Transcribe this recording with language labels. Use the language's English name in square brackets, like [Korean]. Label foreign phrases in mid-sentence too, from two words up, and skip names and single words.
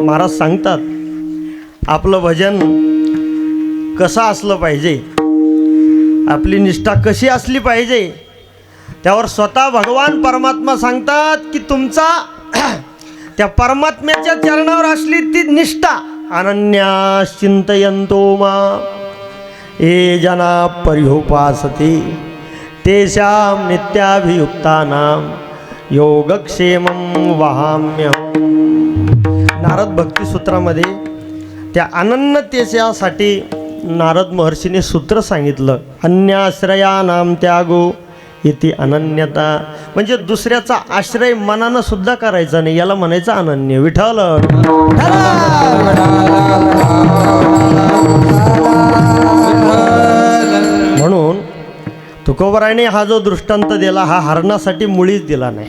[Marathi] महाराज सांगतात आपलं भजन कसं असलं पाहिजे, आपली निष्ठा कशी असली पाहिजे, त्यावर स्वतः भगवान परमात्मा सांगतात की तुमचा त्या परमात्म्याच्या चरणावर असली ती निष्ठा [Sanskrit] अनन्या चिंतयन्तो मा ये जना पर्युपासते तेषां नित्याभियुक्तानां योगक्षेमं वहाम्यहम्. [Marathi] नारद भक्तिसूत्रामध्ये त्या अनन्यतेच्यासाठी नारद महर्षीने सूत्र सांगितलं, [Sanskrit] अन्याश्रयानां त्यागो इति अनन्यता. [Marathi] म्हणजे दुसऱ्याचा आश्रय मनानं सुद्धा करायचा नाही, याला म्हणायचं अनन्य. विठ्ठल म्हणून तुकोबराने हा जो दृष्टांत दिला हा हरणासाठी मुळीच दिला नाही.